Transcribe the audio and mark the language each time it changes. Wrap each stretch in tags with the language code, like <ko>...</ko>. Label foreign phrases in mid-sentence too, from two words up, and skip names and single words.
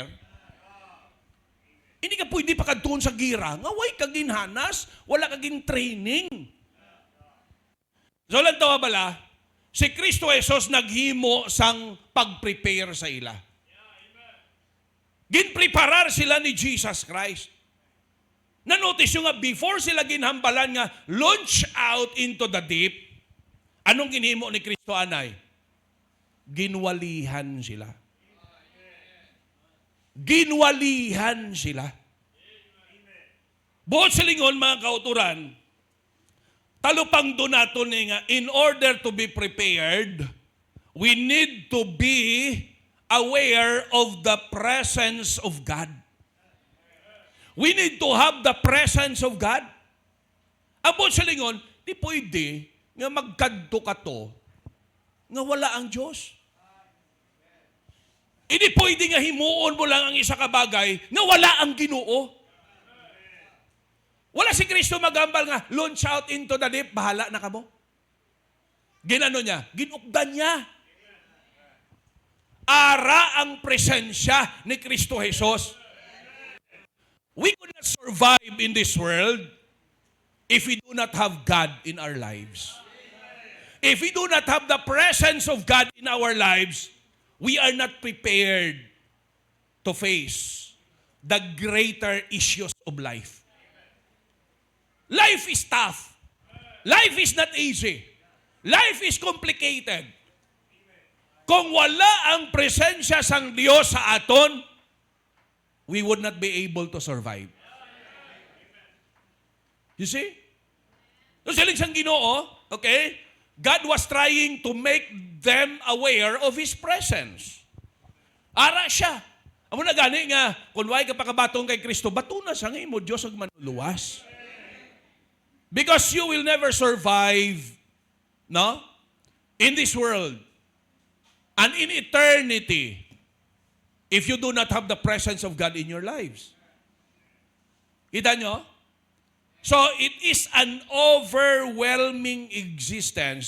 <hil>Hindi ka pwede pa kadtuon sa gira, nga way ka ginhanas, wala ka training. So lang tawa bala, si Kristo Jesus naghimo sang pag-prepare sa ila. Ginpreparar sila ni Jesus Christ. Na-notice yung nga, before sila ginhambalan nga,</hil> <en>launch out into the deep,</en> <hil>anong ginhimo ni Kristo anay? Ginwalihan sila. Ginwalihan sila. Buot sa lingon, mga kauturan, talupang doon natin nga,</hil> <en>in order to be prepared, we need to be aware of the presence of God. We need to have the presence of God.</en> <hil>Amo sa lingon, di pwede nga magkadto ka to nga wala ang Diyos. Hindi pwede nga himuon mo lang ang isa ka bagay nga wala ang Ginoo. Wala si Kristo magambal nga,</hil> <en>launch out into the deep,</en> <hil>bahala na ka mo. Ginano niya? Ginukdan niya. Ara ang presensya ni Kristo Jesus.</hil> <en>We could not survive in this world if we do not have God in our lives. If we do not have the presence of God in our lives, we are not prepared to face the greater issues of life. Life is tough. Life is not easy. Life is complicated.</en> <hil>Kung wala ang presensya sang Diyos sa aton,</hil> <en>we would not be able to survive. You see?</en> <hil>So siling sang Ginoo,</hil> <en>okay? God was trying to make them aware of His presence.</en> <hil>Ara siya. Amo na gani nga, kung why ka pakabatong kay Kristo, bato na sa imo Diyos ang manuluwas.</hil> <en>Because you will never survive, no? In this world. And in eternity, if you do not have the presence of God in your lives.</en> <hil>Kita nyo?</hil> <en>So, it is an overwhelming existence.</en>